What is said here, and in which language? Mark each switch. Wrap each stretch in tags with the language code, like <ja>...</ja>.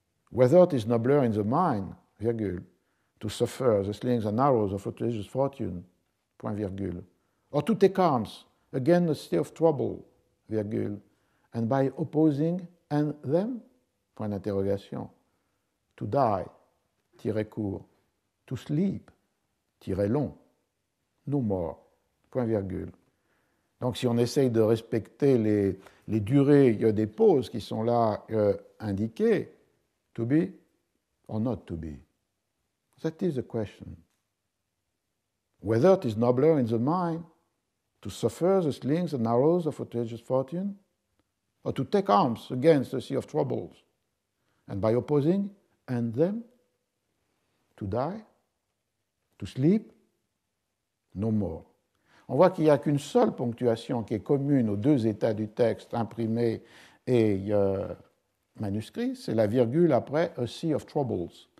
<en>Whether it is nobler in the mind, virgule, to suffer the slings and arrows of outrageous fortune,</en> <fr>point virgule,</fr> <en>or to take arms against a sea of trouble, virgule, and by opposing and them,</en> <fr>point d'interrogation,</fr> <en>to die,</en> <fr>tiret court,</fr> <en>to sleep,</en> <fr>tiret long,</fr> <en>no more, point virgule.</en> <fr>Donc si on essaye de respecter les durées des pauses qui sont là indiquées,</fr> <en>to be or not to be. That is the question. Whether it is nobler in the mind to suffer the slings and arrows of outrageous fortune, or to take arms against a sea of troubles, and by opposing and them, to die, to sleep, no more.</en> <fr>On voit qu'il n'y a qu'une seule ponctuation qui est commune aux 2 états du texte, imprimé et manuscrit, c'est la virgule après</fr> <en>a sea of troubles.</en>